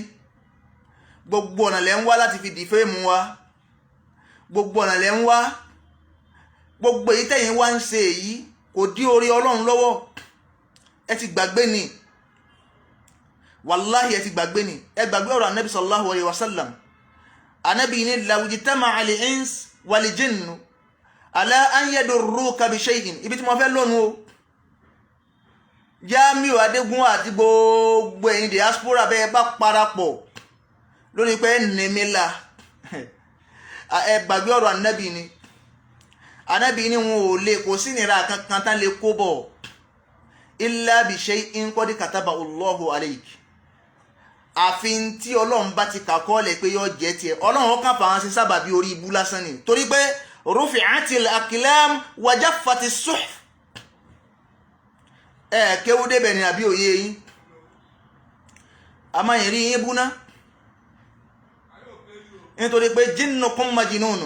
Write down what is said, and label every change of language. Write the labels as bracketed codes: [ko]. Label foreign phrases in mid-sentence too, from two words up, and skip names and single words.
[yo] Gbogbo ọ̀nà lẹ́ ń wá láti fi dìfẹ́ẹ̀mù wa, gbogbo ọ̀nà lẹ́ ń wá. Gbogbo èyí tẹ̀yin wá ń ṣe èyí kò dí orí Ọlọ́run lọ́wọ́. Ẹ ti gbàgbé ni, wàláhì ẹ ti gbàgbé ni. Ẹ gbàgbé ọ̀rọ̀ Ànábì [ar] صلى الله عليه وسلم. [yo] Ànábì ní [ar] لو اجتمعت الإنس والجن على أن يضروك بشيء. [yo] Ibi tí mo fẹ́ lónìí o. Jamiu Adegunwa àti gbogbo ẹ̀yin diaspora bẹ́ẹ̀ bá parapọ̀ lórí pé nìmílà, ẹ gbàgbé ọ̀rọ̀ Ànábì ni. Ànábì ni wọn ò lè, kò sí nira kankan tán lè kó bọ̀ [ar] إلا بشيء قد كتبه الله عليك. [yo] Àfin tí Ọlọ́run bá ti kàkọ́ọ̀lẹ̀ pé yóò jẹ́ tiẹ̀, Ọlọ́run ó kàn fà wọn sí sábàbí orí ibú lásán ni. Torí pé [ar] رفعت الأقلام وجفت الصحف. [yo] Kéwú débẹ̀ ni àbí òye yín? A máa yìn rí yín búná nítorí pé [ar] جنكم مجنون.